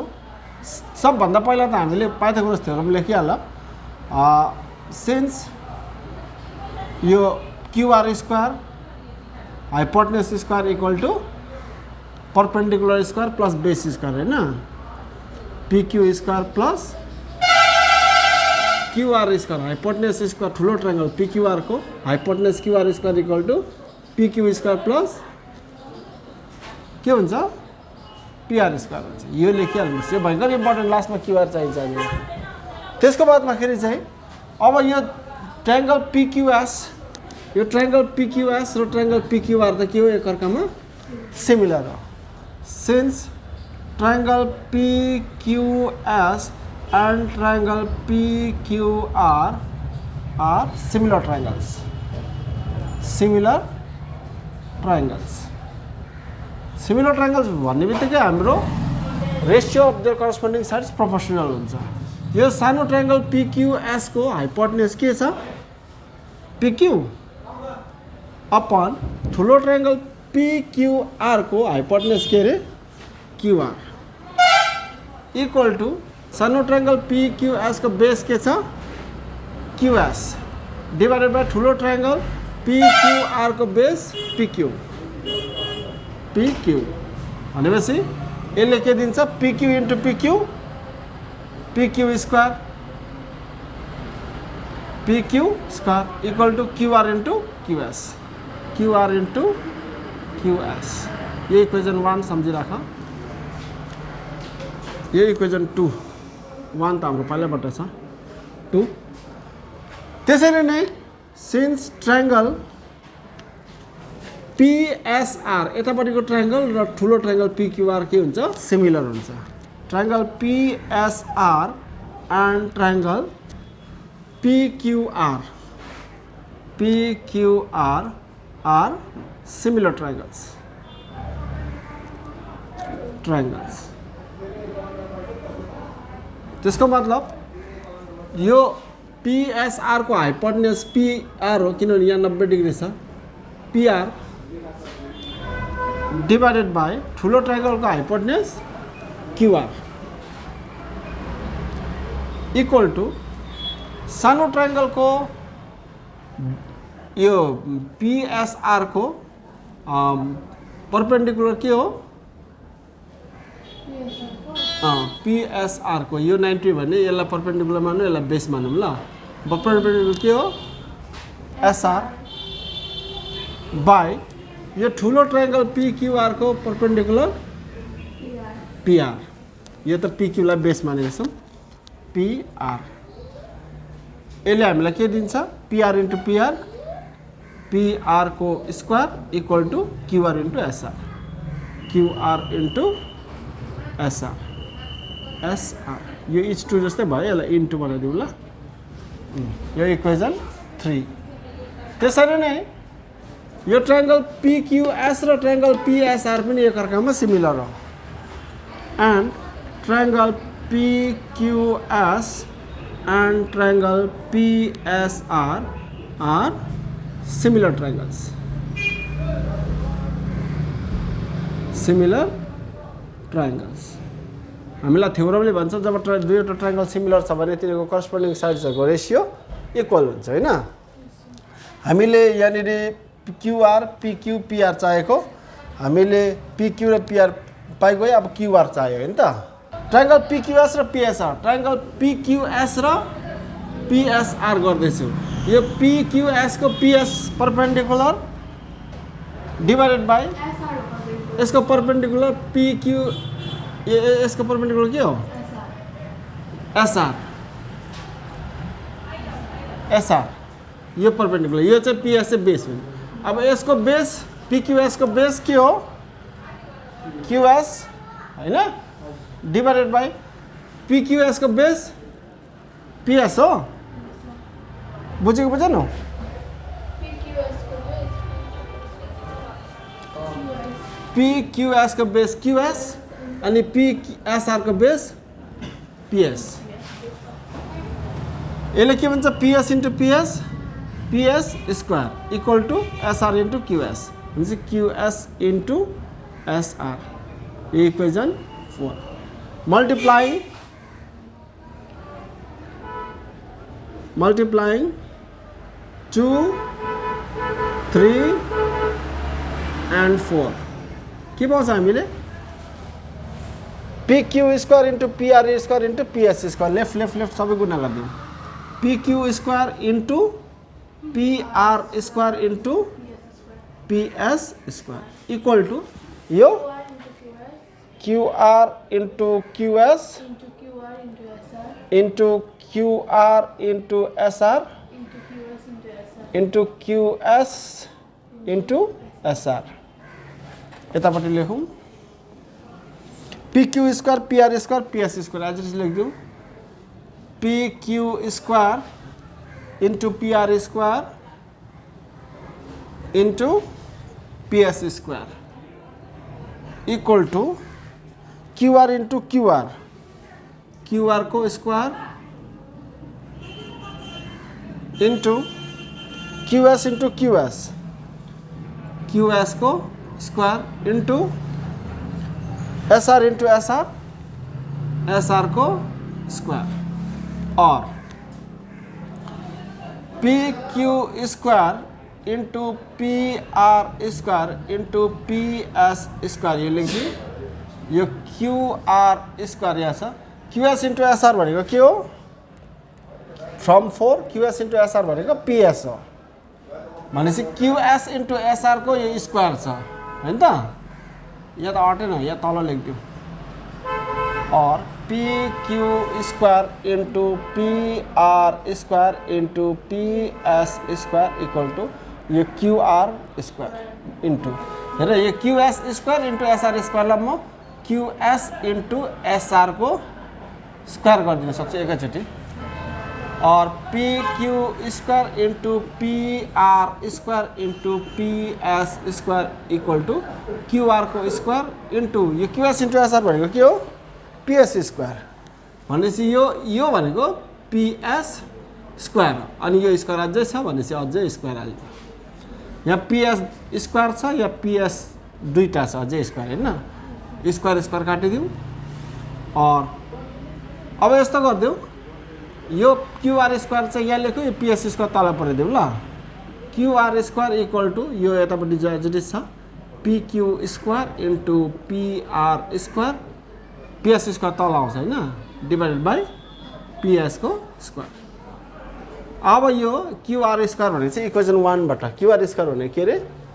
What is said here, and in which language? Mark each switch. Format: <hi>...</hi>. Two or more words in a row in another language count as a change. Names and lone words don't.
<ne>सबभन्दा पहिला त हामीले पाइथागोरस थ्योरम लेखिहाल सिन्स यो</ne> <en>QR square hypotenuse square equal to perpendicular square plus base square</en> <ne>हैन</ne> <en>PQ square plus QR square hypotenuse square</en> <ne>ठुलो ट्रायंगल PQR को</ne> <en>hypotenuse QR square equal to PQ square plus</en> <ne>के हुन्छ</ne> <en>PR square</en> <ne>हुन्छ। यो लेखिहाल्नुहोस्, यो भयङ्कर इम्पोर्टेन्ट, लास्टमा QR चाहिन्छ हामीलाई। त्यसको बादमा खेरि चाहिँ अब यो ट्रायंगल PQS, यो ट्रायंगल PQS र ट्रायंगल PQR त के हो एकअर्कामा सिमिलर हो।</ne> <en>since triangle PQS and triangle PQR are similar triangles. Similar triangles. Similar triangles</en> <ne>भन्ने बित्तिकै हाम्रो</ne> <en>ratio of their corresponding sides proportional</en> <ne>हुन्छ। यो सानो ट्रायंगल PQS को हाइपोटेन्युज के छ PQ अपन ठुलो ट्रायंगल PQR को हाइपोटेन्युज के रे QR</ne> <en>equal to</en> <ne>सानो ट्रायंगल PQS को बेस के छ QS</ne> <en>divided by</en> <ne>ठुलो ट्रायंगल PQR को बेस PQ भनेपछि यसले के दिन्छ</ne> <en>PQ into PQ square equal to QR into QS.</en> <ne>यो इक्वेसन 1 सम्झिराख। यो इक्वेसन 2 1 त हाम्रो पहिलाबाट छ 2। त्यसरी नै सिन्स ट्रायंगल PSR यतापट्टिको ट्रायंगल र ठुलो ट्रायंगल PQR के हुन्छ सिमिलर हुन्छ।</ne> <en>triangle PSR and triangle PQR are similar triangles.</en> <ne>त्यसको मतलब यो PSR को हाइपोटेन्युज PR हो किनभने यहाँ 90 डिग्री छ PR</ne> <en>divided by</en> <ne>ठुलो ट्रायंगल को हाइपोटेन्युज QR</ne> <en>equal to</en> <ne>सानो ट्रायंगल को यो PSR को परपेंडिकुलर के हो PSR को यो 90 भने यसलाई परपेंडिकुलर मानौँ, यसलाई बेस मानौँ ल। परपेंडिकुलर के हो SR बाई यो ठुलो ट्रायंगल PQR को परपेंडिकुलर PR। यो त PQ लाई बेस मानेको छौँ PR। यसले हामीलाई के दिन्छ</ne> <en>PR into PR</en> <ne>को</ne> <en>square equal to QR into SR.</en> <ne>यो H2 जस्तै भयो, यसलाई इन्टु बनाइदिउँ ल। यो इक्वेसन 3। त्यसरी नै यो ट्रायंगल PQS र ट्रायंगल PSR पनि एकअर्कामा सिमिलर हो।</ne> <en>and triangle PQS and triangle PSR are similar triangles.</en> <ne>हामीलाई थ्योरमले भन्छ जब दुईवटा ट्रायंगल सिमिलर छ भने तिनीहरूको करस्पोन्डिङ साइड्सहरूको</ne> <en>ratio equal</en> <ne>हुन्छ हैन। हामीले यहाँनिर QR PQ PR चाहिएको, हामीले PQ र PR पाइगयो, अब QR चाहियो हैन त। ट्रायंगल PQS र PSR, ट्रायंगल PQS र PSR गर्दैछु। यो PQS को</ne> <en>PS perpendicular divided by</en> <ne>यसको परपेंडिकुलर PQ यसको परपेंडिकुलर के हो SR यो परपेंडिकुलर, यो चाहिँ PS से बेस हो। अब यसको बेस PQS को बेस के हो QS हैन</ne> <en>divided by</en> <ne>PQS को बेस PS हो। बुझेको बुझेनौ? PQS को बेस QS अनि PSR को बेस PS। यसले के भन्छ</ne> <en>PS into PS square equal to SR into QS</en> <ne>हुन्छ</ne> <en>QS into SR. equation 4 multiplying 2 3 and 4</en> <ne>के पाउँछ हामीले</ne> <en>PQ square into PR square into PS square left</en> <ne>सबै गुणा गरिदिउँ।</ne> <en>PQ square into PR square into PS square equal to यो QR into QS into QR into SR into QS into SR</en> <ne>यतापट्टि लेखौँ</ne> <en>PQ square PR square PS square as it is लेखिदिउँ PQ square into PR square into PS square equal to QR into QR QR को square into QS into QS QS को square into SR into SR SR को square और PQ square into PR square into PS square</en> <ne>ये लेख्छु यो</ne> <en>QR square</en> <ne>यहाँ छ</ne> <en>QS into SR</en> <ne>भनेको के हो</ne> <en>from 4 QS into SR</en> <ne>भनेको PS हो भनेपछि</ne> <en>QS into SR</en> <ne>को यो स्क्वायर छ हैन त यहाँ त अटेन यहाँ तल लेख्दिउँ</ne> <en>और PQ square into PR square into PS square equal to यो QR square into</en> <ne>हेर यो</ne> <en>QS square into SR square लाई म QS into SR</en> <ne>को स्क्वायर गरिदिन सक्छु एकैचोटि</ne> <en>और PQ square into PR square into PS square equal to QR को स्क्वायर into यो QS into SR</en> <ne>भनेको के हो PS स्क्वायर भनेपछि यो भनेको PS स्क्वायर अनि यो स्क्वायर अझै छ भनेपछि अझै स्क्वायर हाल्दियो यहाँ PS स्क्वायर छ या PS दुईटा छ अझै स्क्वायर हैन स्क्वायर स्क्वायर काटिदिउँ और अब यस्तो गर्दिउँ यो QR स्क्वायर चाहिँ यहाँ लेख्यो यो PS स्क्वायर तल परेदिउँ ल</ne> <en>QR square equal to</en> <ne>यो यतापट्टि जति छ</ne> <en>PQ square into PR square PS square</en> <ne>तल आउँछ हैन</ne> <en>divided by PS</en> <ne>को स्क्वायर अब यो QR स्क्वायर भने चाहिँ इक्वेसन 1 बाट QR स्क्वायर भने के रे</ne>